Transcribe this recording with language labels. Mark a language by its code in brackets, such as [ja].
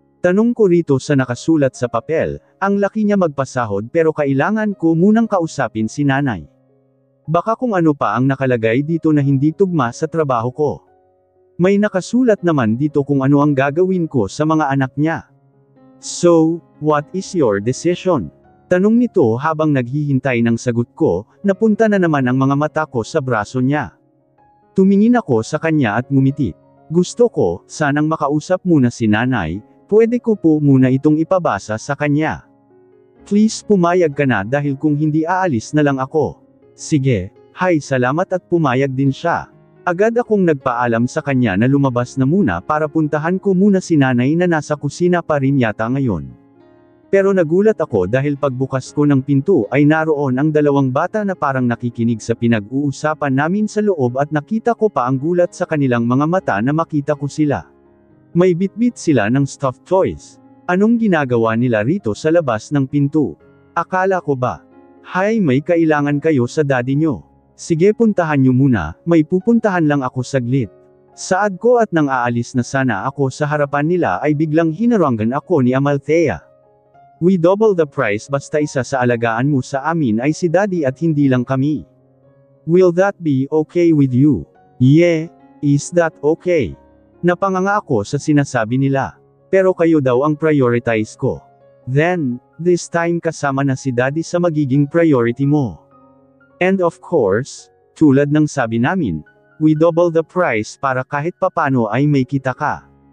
[tl] Tanong ko rito sa nakasulat sa papel, ang laki niya magpasahod pero kailangan ko munang kausapin si nanay. Baka kung ano pa ang nakalagay dito na hindi tugma sa trabaho ko. May nakasulat naman dito kung ano ang gagawin ko sa mga anak niya. [en] So, what is your decision? [tl] Tanong nito habang naghihintay ng sagot ko, napunta na naman ang mga mata ko sa braso niya. Tumingin ako sa kanya at ngumiti. Gusto ko, sanang makausap muna si nanay, pwede ko po muna itong ipabasa sa kanya. Please pumayag ka na dahil kung hindi aalis na lang ako. Sige, hay salamat at pumayag din siya. Agad akong nagpaalam sa kanya na lumabas na muna para puntahan ko muna si nanay na nasa kusina pa rin yata ngayon. Pero nagulat ako dahil pagbukas ko ng pinto ay naroon ang dalawang bata na parang nakikinig sa pinag-uusapan namin sa loob at nakita ko pa ang gulat sa kanilang mga mata na makita ko sila. May bitbit sila ng stuffed toys. Anong ginagawa nila rito sa labas ng pinto? Akala ko ba? Hay may kailangan kayo sa daddy nyo. Sige puntahan nyo muna, may pupuntahan lang ako saglit. Saad ko at nang aalis na sana ako sa harapan nila ay biglang hinarangan ako ni Amalthea. [en] We double the price [tl] basta isa sa alagaan mo sa amin ay si daddy at hindi lang kami. [en] Will that be okay with you? Yeah, is that okay? [tl] Napanganga ako sa sinasabi nila. Pero kayo daw ang prioritize ko. [en] Then, this time [tl] kasama na si daddy sa magiging priority mo. [en] And of course, [tl] tulad ng sabi namin, [en] we double the price [tl] para kahit papano ay may kita ka.